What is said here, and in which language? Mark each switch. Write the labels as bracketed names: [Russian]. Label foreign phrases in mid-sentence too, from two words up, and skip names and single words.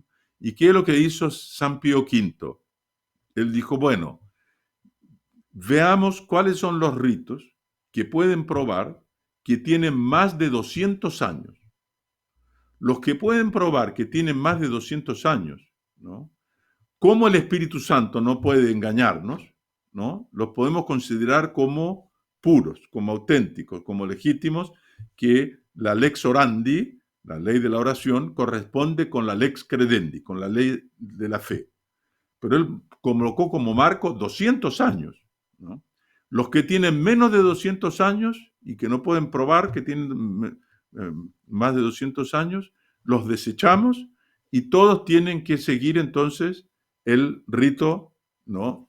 [Spanish] ¿Y qué es lo que hizo San Pío V? Él dijo, bueno, veamos cuáles son los ritos que pueden probar que tienen más de 200 años. Los que pueden probar que tienen más de 200 años, ¿no? Como el Espíritu Santo no puede engañarnos, ¿no? Los podemos considerar como puros, como auténticos, como legítimos, que la [Latin] lex orandi, [Spanish] la ley de la oración, corresponde con la [Latin] lex credendi, [Spanish] con la ley de la fe. Pero él colocó como marco 200 años, ¿no? Los que tienen menos de 200 años y que no pueden probar que tienen más de 200 años, los desechamos y todos tienen que seguir entonces el rito, ¿no?